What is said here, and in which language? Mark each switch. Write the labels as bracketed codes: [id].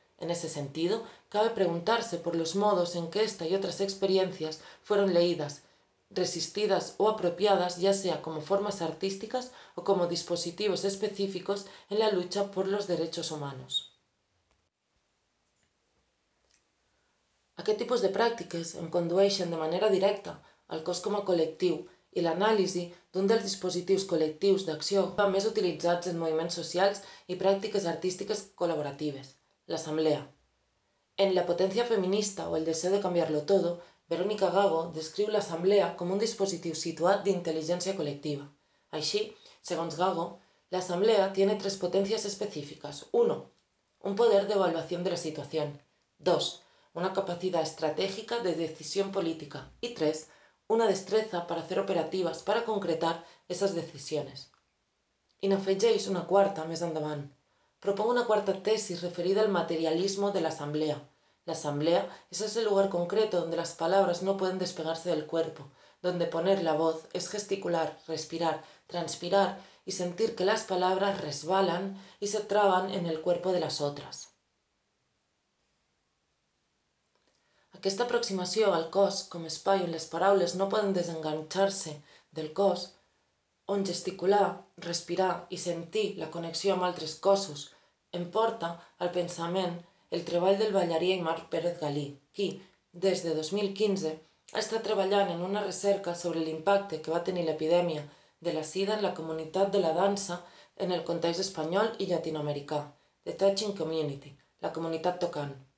[es] En ese sentido, cabe preguntarse por los modos en que esta y otras experiencias fueron leídas, resistidas o apropiadas, ya sea como formas artísticas o como dispositivos específicos en la lucha por los derechos humanos. ¿A qué tipos de prácticas [ca] en condueixen de manera directa al cos com a col·lectiu i l'anàlisi d'un dels dispositius col·lectius d'acció més utilitzats en moviments socials i pràctiques artístiques col·laboratives, l'assemblea? En La potència feminista o El deseo de cambiarlo todo, Verónica Gago descriu l'assemblea com un dispositiu situat d'intel·ligència col·lectiva. Així, segons Gago, l'assemblea [es] tiene tres [ca] potències específiques. 1. Un poder d'evaluació de la situació. 2. Una capacitat estratègica de decisió política. I 3. [es] Una destreza para hacer operativas para concretar esas decisiones. [ca] I n'afegeix una quarta més endavant. [es] Propongo una quarta tesis referida al materialismo de l'assemblea. [ca] L'assemblea és [es] ese lugar concreto donde las palabras no pueden despegarse del cuerpo, donde poner la voz es gesticular, respirar, transpirar y sentir que las palabras resbalan y se traban en el cuerpo de las otras. [ca] Aquesta aproximació al cos com espai on les paraules no poden desenganxar-se del cos, on gesticular, respirar i sentir la connexió amb altres cossos, em porta al pensament el treball del ballarí Marc Pérez Galí, qui, des de 2015, ha estat treballant en una recerca sobre l'impacte que va tenir l'epidèmia de la sida en la comunitat de la dansa en el context espanyol i llatinoamericà, The Touching Community, la comunitat tocant.